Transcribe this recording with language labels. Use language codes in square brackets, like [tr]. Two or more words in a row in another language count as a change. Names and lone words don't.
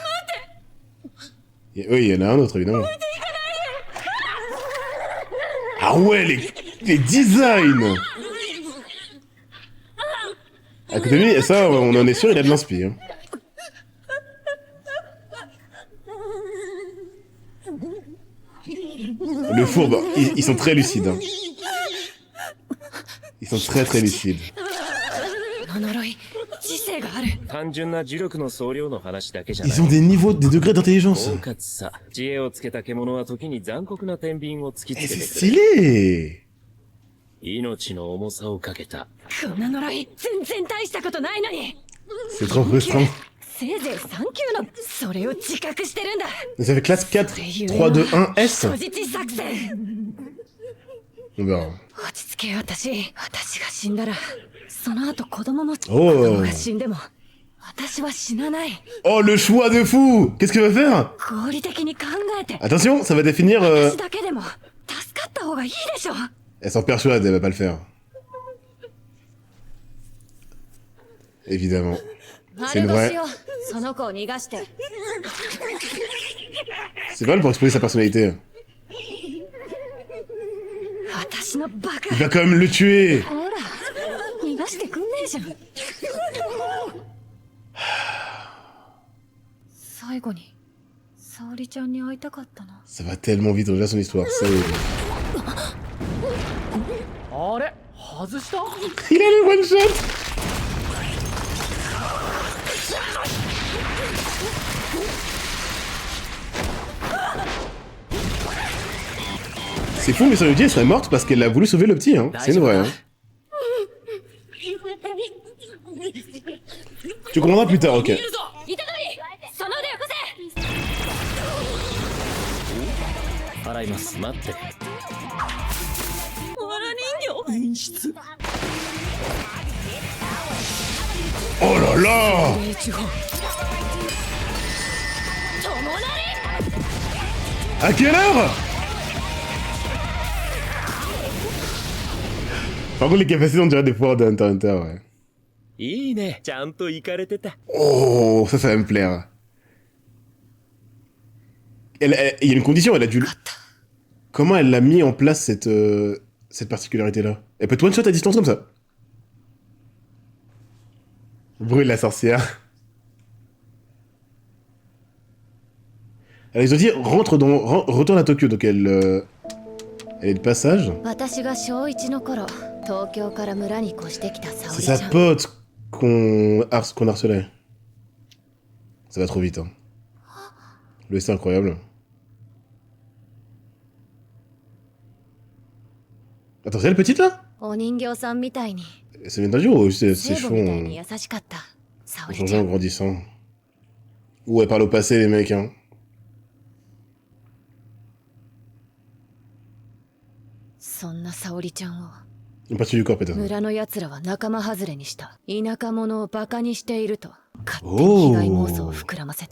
[fr] Oui, il y en a un autre évidemment. Ah ouais, les designs. À côté de lui, ça, on en est sûr, il a de l'inspi. Hein. Le fourbe, ils sont très lucides. Hein. Ils sont très lucides. [ja] この呪い、次世性がある。単純な呪力の総量の話だけじゃ [fr] Ils [ja] な [fr] ont [ja] い。 [fr] des niveaux, des degrés d'intelligence. [ja] 狡猾さ、知恵をつけた獣は時に残酷な天秤を突き [fr] Eh, [ja] つけ [fr] c'est [ja] てくる。 [fr] stylé. [ja] 命の重さをかけた。こんな呪い全然大したことないのに。 [fr] C'est trop frustrant. [ja] せいぜい3級のそれを自覚してるんだ。 [fr] Ça fait classe 4, 3, 2, 1, S. [ja] 人質作戦。 [fr] On verra. [ja] 落ち着けよ私が死んだらその後子供も子 [fr] Oh. [ja] 供が死んでも私は死なない。 [fr] Oh, le choix de fou. Qu'est-ce qu'il va faire? [ja] 合理的に考えて [fr] Attention, ça va définir... [ja] 私だけでも助かった方がいいでしょ。 [fr] Elle s'en persuade, elle va pas le faire. Évidemment. [ja] あ [fr] C'est [ja] れ [fr] une [ja] どう [fr] vraie... [ja] しよう。その子を逃がして。 [fr] C'est pas mal pour exposer sa personnalité. [ja] 私のバカ。 [fr] Il va quand même le tuer. [ja] ほら逃がしてくんねえじゃん。最後に沙織ちゃんに会いたかったな。 [fr] Ça va tellement vite, on regarde son histoire. Ça y est. [ja] あれ外した [fr] Il a le [en] one shot. [fr] C'est fou, mais son elle serait morte parce qu'elle a voulu sauver le petit, hein. C'est une vraie, hein. Tu comprendras plus tard, ok. [ja] いただりその腕よこせ。払います。待って。わら人形。演出。 [fr] Oh là là. 友達 À quelle heure? Par contre, les capacités, on dirait des pouvoirs de Hunter x Hunter, ouais. [ja] いいね。ちゃんと行かれてた。 [fr] Oh, ça va me plaire. Il y a une condition, elle a dû... Comment elle a mis en place cette particularité-là? Elle peut te one-shot à distance comme ça. Brûle la sorcière. Alors ils ont dit retourne à Tokyo, donc elle est de passage. [ja] 私が小1の頃、東京から村に越してきた沙 [fr] C'est [ja] 織ちゃ [fr] sa [ja] ん。 [fr] pote qu'on harcelait. Ça va trop vite, hein. Le c'est incroyable. Attends, c'est elle petite là? [ja] お人形さんみたいに、 [fr] Ça vient d'un jour ou ses [ja] 聖 [fr] cheveux [ja] 母みたいに [fr] ont [ja] 優しかった沙織 [fr] changé [ja] ちゃ [fr] en [ja] ん。 [fr] grandissant? Ou elle parle au passé, les mecs, hein. [ja] そんな沙織ちゃんを [fr] Une partie du corps, peut-être. [ja] 村の奴らは仲間外れにした。田舎者をバカにしていると勝手に被害妄想を膨らませて、